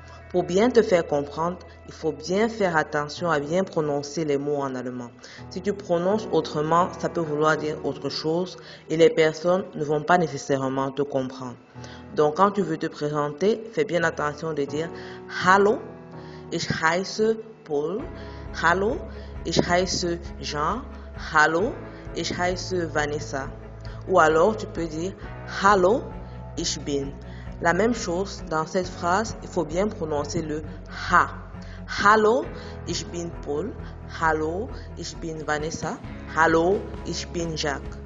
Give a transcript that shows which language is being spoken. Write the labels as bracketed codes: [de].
[fr] Pour bien te faire comprendre, il faut bien faire attention à bien prononcer les mots en allemand. Si tu prononces autrement, ça peut vouloir dire autre chose et les personnes ne vont pas nécessairement te comprendre. Donc quand tu veux te présenter, fais bien attention de dire [de] Hallo, ich heiße Paul. Hallo, ich heiße Jean. Hallo, ich heiße Vanessa. [fr] Ou alors tu peux dire [de] Hallo, ich bin. [fr] La même chose, dans cette phrase, il faut bien prononcer le ha. [de] Hallo, ich bin Paul. Hallo, ich bin Vanessa. Hallo, ich bin Jacques.